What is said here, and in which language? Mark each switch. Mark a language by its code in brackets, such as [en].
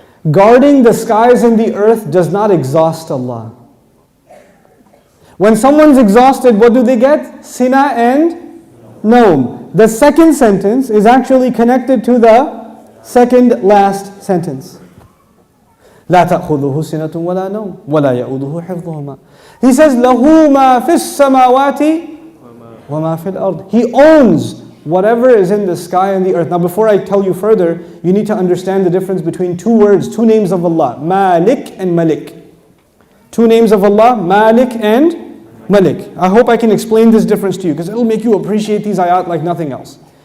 [en] Guarding the skies and the earth does not exhaust Allah. When someone's exhausted, what do they get? Sina and Noam. The second sentence is actually connected to the second last sentence. [ar] لا تأخذه سنة ولا نوم ولا يؤوده حفظهما. [en] He says [ar] له ما في السماوات وما في الأرض. [en] He owns whatever is in the sky and the earth. Now before I tell you further, you need to understand the difference between two words, two names of Allah, Malik and Malik. Two names of Allah, Malik and Malik. I hope I can explain this difference to you, because it'll make you appreciate these ayat like nothing else.